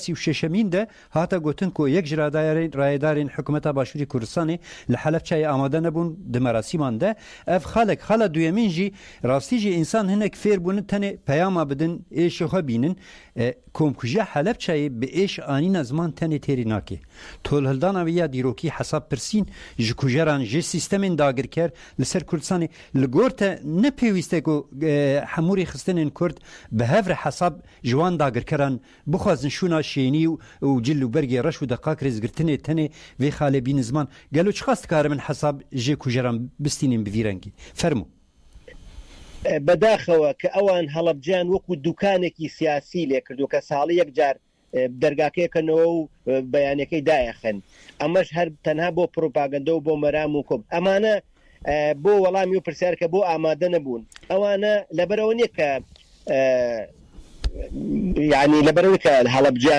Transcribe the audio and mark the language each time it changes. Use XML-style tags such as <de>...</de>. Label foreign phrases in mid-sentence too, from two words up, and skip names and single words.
<ku>36مین دە هاتە گوتن کۆ یەک ڕایدارین حکوومەتە باشووری کوردستانی لە حەلەبچای ئامادە نەبوون دمەراسیمان دە ئەف خەڵە دوێمینژی ڕاستیژی ئینسان هەنێک فێر بوون تەنێ پەیاما بدن ئێشەخە بینن کۆمکوژیە حەلەبچای بە ئێش ئانینە زمان تەنێ تێری ناکێ تۆل هەلداناوی یا دیرۆکی حەساب پرسین ji کوژەران ji سیستەمên dagirker li ser Kurdistanê li gor te nepêwîst ku hemûrê xistinên Kurd bi hev re hesab ji wan dagirkeran bixwazin şûna şênî û cil û bergê reş û deqak rêzgirtinê tenê vê xalê bînin ziman gelo çi xas dikarim min hesab jê kujeran bistînên bi vî rengî fermû</ku> <ckb>بەداخەوە کە ئەوان هەڵەبجیان وەکو دوکانێکی سیاسی لێ کردو کە ساڵی یەک جار دەرگاکەیەکەنەوە و بەیانەکەی دایەخن ئەمەش هەر تەنها بۆ پرۆپاگەندە و بۆ مەرام و کۆب ئەمانە بۆ وەڵامی و پرسیارکە بۆ ئامادە نەبوون ئەوانە لەبەرەوە نیە کە یعنی لەبەرەوەی کە هەڵەبجیان</ckb>